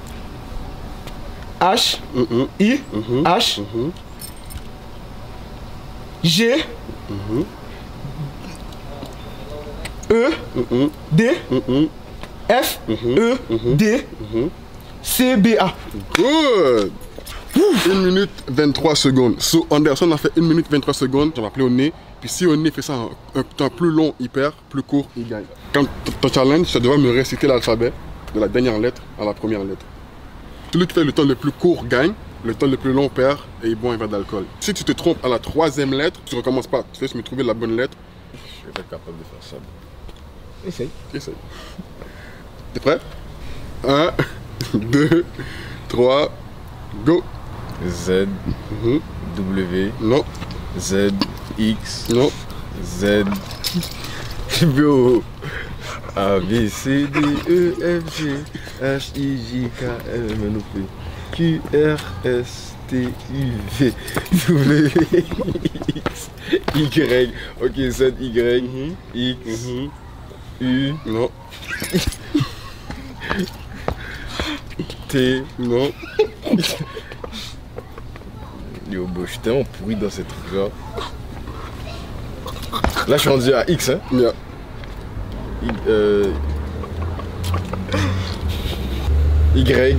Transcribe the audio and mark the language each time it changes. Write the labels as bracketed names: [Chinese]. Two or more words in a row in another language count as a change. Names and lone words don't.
[French] H. Mhm. I. Mhm. H. Mhm. G. Mhm. E. Mhm. D. Mhm. F. Mhm. E. Mhm. D. Mhm. C. B. A. Good. 1 minute 23 secondes. So Anderson a fait 1 minute 23 secondes. On va appeler au nez. Puis si au nez fait ça un temps plus long, il perd. Plus court, il gagne. Quand ton challenge, ça doit me réciter l'alphabet de la dernière lettre à la première lettre. Celui qui fait le temps le plus court gagne. Le temps le plus long perd et boit un verre d'alcool. Si tu te trompes à la 3e lettre, tu recommences pas. Tu fais me trouver la bonne lettre. Je suis pas capable de faire ça. Essaye. Essaye. T'es prêt? 1, 2, 3, go. Z, Mhm. W, Non, Z, X, non. Z, B, A, B, C, D, E, F, G, H, I, J, K, L, M, N, O, P, Q, R, S, T, U, V, W, X, Y. Ok, Z, Y, X, Mhm. U, Non, T. non. [English] Yo, bro, [French] je suis tellement pourri dans ces trucs-là. Là, je suis rendu à X, hein. Yeah. Y.